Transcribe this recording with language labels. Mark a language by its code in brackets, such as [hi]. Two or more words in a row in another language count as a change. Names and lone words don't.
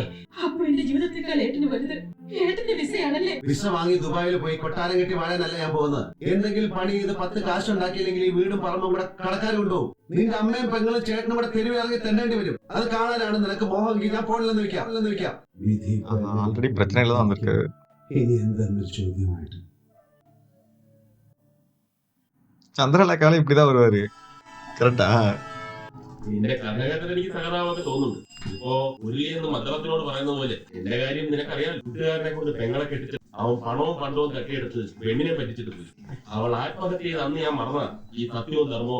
[ml] അപ്പൊ എന്റെ ജീവിതത്തെക്കാൾ ഏട്ടന് വലുത് ഏട്ടന്റെ വിസയാണല്ലേ? വിസ വാങ്ങി ദുബായിൽ പോയി കൊട്ടാരം കെട്ടി വാഴാനല്ല ഞാൻ പോകുന്നത്. എന്തെങ്കിലും പണി ചെയ്ത് 10 കാശ് ഉണ്ടാക്കിയില്ലെങ്കിൽ ഈ വീടും പറമ്പും കൂടെ കടക്കാർ കൊണ്ടുപോകും. നിന്റെ അമ്മയും പെങ്ങളും ചേട്ടനും കൂടെ തെരുവിലിറങ്ങി തെന്നേണ്ടി വരും. അത് കാണാനാണ് നിനക്ക് മോഹമെങ്കിൽ ഞാൻ പോണില്ലെന്ന് വെക്കാം. [ta] ஆல்ரெடி பிரச்சனையில தான் வந்திருக்கு. [ml] ഇനി എന്തെന്നൊരു ചോദ്യമായിട്ട് [ta] ചന്ദ്രലേഖാലും இப்படிதான் வருவாரு. [ml] കറക്റ്റാ? നിന്റെ കഥകേട്ടൻ എനിക്ക് സഹതാപമൊക്കെ തോന്നുന്നുണ്ട്. ഇപ്പോ ഉരുളിയെന്ന് മദ്രത്തിനോട് പറയുന്നത് പോലെ എന്റെ കാര്യം നിനക്കറിയാം. കൂട്ടുകാരനെ കൊണ്ട് പെങ്ങളെ കെട്ടിച്ച് അവൻ പണവും പണ്ടവും തട്ടിയെടുത്ത് പെണ്ണിനെ പറ്റിച്ചിട്ട് പോയി. അവൾ ആത്മഹത്യ ചെയ്ത് അന്ന് ഞാൻ മറന്ന ഈ സത്യവും ധർമ്മവും.